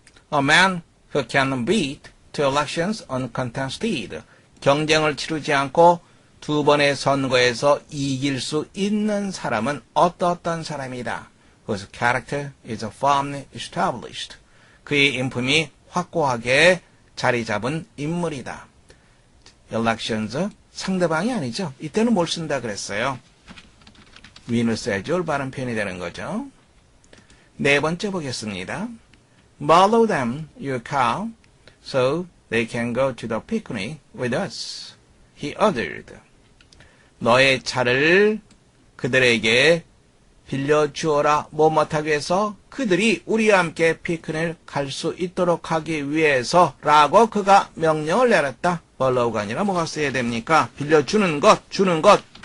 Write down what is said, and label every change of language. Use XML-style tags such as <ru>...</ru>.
<en>A man who can beat two elections uncontested.</en> <ko>경쟁을 치르지 않고 두 번의 선거에서 이길 수 있는 사람은 어떤 사람이다.</ko> <en>Whose character is firmly established.</en> <ko>그의 인품이 확고하게 자리 잡은 인물이다. elections 상대방이 아니죠. 이때는 뭘 쓴다 그랬어요? win을 써야지 올바른 표현이 되는 거죠. 네 번째 보겠습니다.</ko> <en>Borrow them your cow so they can go to the picnic with us. He ordered.</en> <ko>너의 차를 그들에게 빌려주어라. 뭐하기 위해서? 그들이 우리와 함께 피크닉을 갈 수 있도록 하기 위해서 라고 그가 명령을 내렸다. borrow가 아니라 뭐가 써야 됩니까? 빌려주는 것, 주는 것.</ko>